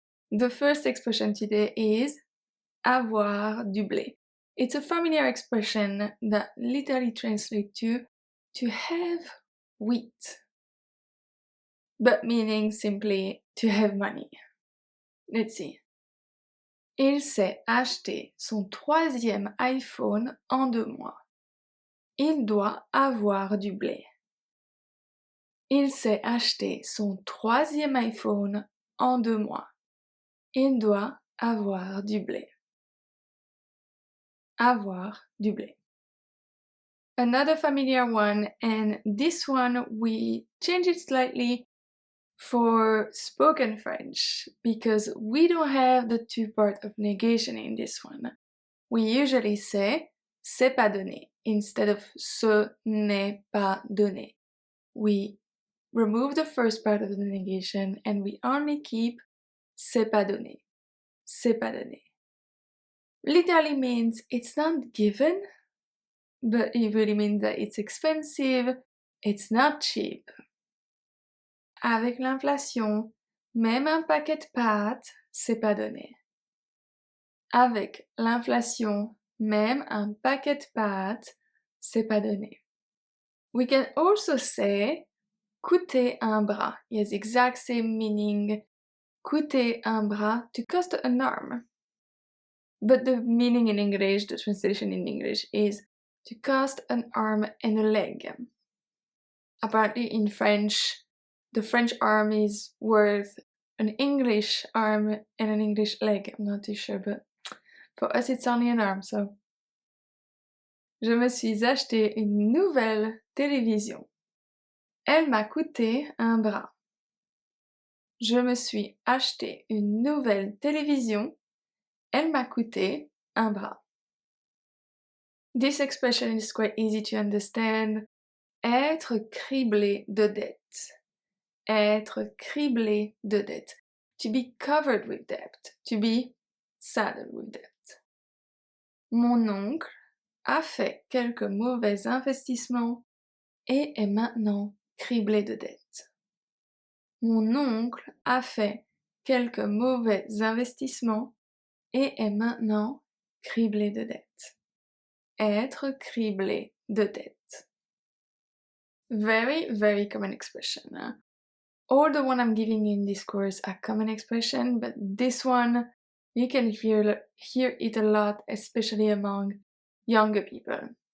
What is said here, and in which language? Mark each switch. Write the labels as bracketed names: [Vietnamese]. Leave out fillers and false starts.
[English] The first expression today is [French] avoir du blé. [English] It's a familiar expression that literally translates to have wheat, but meaning simply to have money. Let's see. [French] Il s'est acheté son 3e iPhone en 2 mois. Il doit avoir du blé. Il s'est acheté son 3e iPhone en 2 mois. Il doit avoir du blé. Avoir du blé. [English] Another familiar one, and this one we change it slightly for spoken French because we don't have the two part of negation in this one. We usually say [French] c'est pas donné [English] instead of [French] ce n'est pas donné. [English] We remove the first part of the negation and we only keep [French] c'est pas donné. C'est pas donné. [English] Literally means it's not given, but it really means that it's expensive, it's not cheap. [French] Avec l'inflation, même un paquet de pâtes, c'est pas donné. Avec l'inflation, même un paquet de pâtes, c'est pas donné. [English] We can also say [French] coûter un bras. [English] It has the exact same meaning. [French] Coûter un bras, [English] to cost an arm. But the meaning in English, the translation in English is to cost an arm and a leg. Apparently in French, the French arm is worth an English arm and an English leg. I'm not too sure, but for us it's only an arm, so. [French] Je me suis acheté une nouvelle télévision. Elle m'a coûté un bras. Je me suis acheté une nouvelle télévision. Elle m'a coûté un bras. [English] This expression is quite easy to understand. [French] Être criblé de dettes. Être criblé de dettes. [English] To be covered with debt. To be saddled with debt. [French] Mon oncle a fait quelques mauvais investissements et est maintenant criblé de dettes. Mon oncle a fait quelques mauvais investissements et est maintenant criblé de dettes. Être criblé de dettes. [English] Very, very common expression. All the one I'm giving in this course are common expression, but this one, you can hear it a lot, especially among younger people.